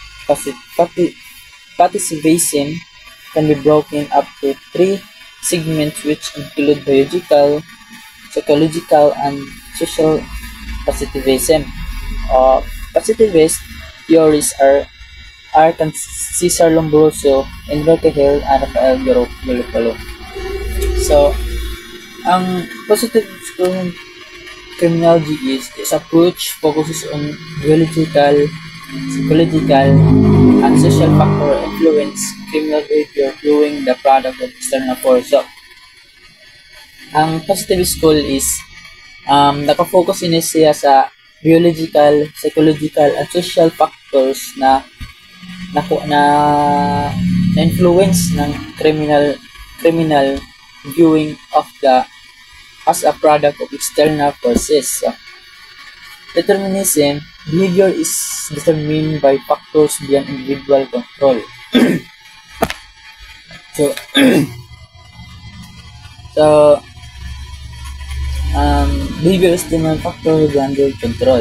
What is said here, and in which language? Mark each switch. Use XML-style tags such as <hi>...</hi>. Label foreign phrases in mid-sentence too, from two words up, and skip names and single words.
<en>Positivism can be broken up to 3 segments which include biological, psychological, and social positivism. Positivist theories are Cesar Lombroso, Enrique Hill, and Rafael Garofalo. So, ang positive criminology is this approach focuses on biological, psychological, and social factor influence criminal behavior during the product of external force. So, ang positive school is</en> <tl>nakafocus din siya sa</tl> <en>biological, psychological, and social factors na influence ng criminal viewing of as a product of external forces. So, determinism, behavior is determined by factors beyond individual control. Behavior is determined by factors beyond control.</en>